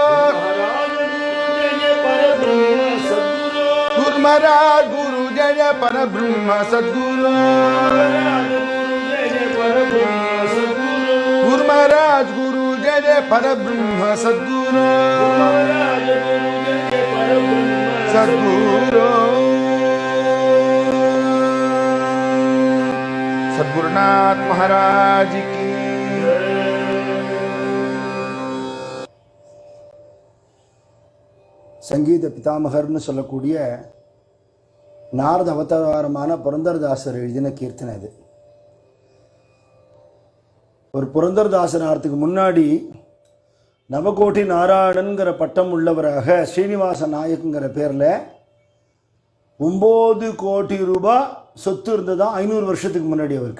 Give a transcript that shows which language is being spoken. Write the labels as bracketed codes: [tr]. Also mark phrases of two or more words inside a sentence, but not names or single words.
[mr] गुरु महाराज गुरु जय जय परब्रह्म सद्गुरु गुरु महाराज गुरु जय जय परब्रह्म सद्गुरु सद्गुरु सद्गुरुनाथ [hi] महाराज की [ta] சங்கீத பிதாமகர்னு சொல்லக்கூடிய நாரத அவதாரமான புரந்தரதாசர் எழுதின கீர்த்தனை இது. ஒரு புரந்தரதாசன் ஆகிறதுக்கு முன்னாடி நவகோட்டி நாராயணன்கிற பட்டம் உள்ளவராக ஸ்ரீனிவாச நாயக்குங்கிற பேரில் 9 கோடி ரூபாய் சொத்து இருந்ததான் 500 வருஷத்துக்கு முன்னாடி அவருக்கு.